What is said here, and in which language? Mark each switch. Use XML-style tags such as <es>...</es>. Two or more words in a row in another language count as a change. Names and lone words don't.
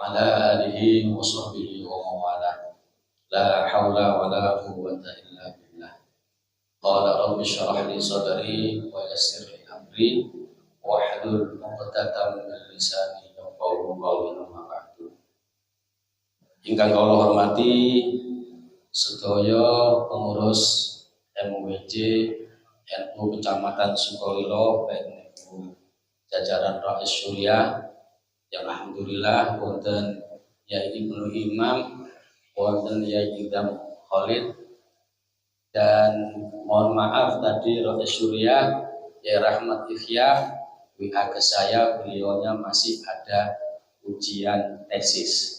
<ar>على آله وصحبه ومن والاه. لا حول ولا قوة إلا بالله. قال رب اشرح لي صدري ويسر لي أمري واحلل عقدة من لساني يفقهوا قولي. أما بعد.</ar> <jv>Ingkang kula hormati sedaya pengurus MUWJ NU Kecamatan Sukolilo, baik niku jajaran Rais Syuriah yang alhamdulillah wonten Yai Ibnu Imam, wonten Yai Idam Khalid,</jv> <id>dan mohon maaf tadi Rais Syuriah Yai Rahmat Ikhya WA ke saya, beliaunya masih ada ujian tesis.</id>